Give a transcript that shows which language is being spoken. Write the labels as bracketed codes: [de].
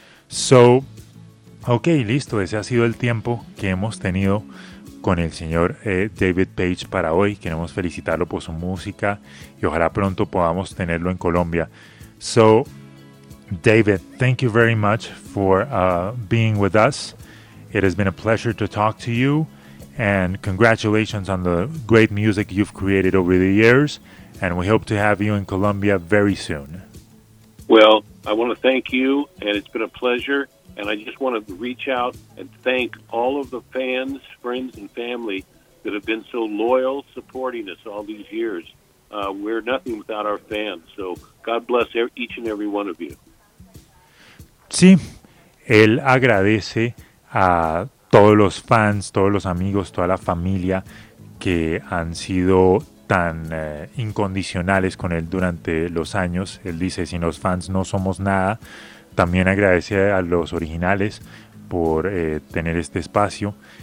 [es] So, ok, listo, ese ha sido el tiempo que hemos tenido con el señor David Page para hoy. Queremos felicitarlo por su música y ojalá pronto podamos tenerlo en Colombia. [en] So, David, thank you very much for being with us. It has been a pleasure to talk to you. And congratulations on the great music you've created over the years. And we hope to have you in Colombia very soon. Well, I want to thank you, and it's been a pleasure. And I just want to reach out and thank all of the fans, friends, and family that have been so loyal supporting us all these years. We're nothing without our fans. So God bless each and every one of you. [es] Sí, él agradece a todos los fans, todos los amigos, toda la familia que han sido tan incondicionales con él durante los años. Él dice, sin los fans no somos nada. También agradece a los originales por tener este espacio.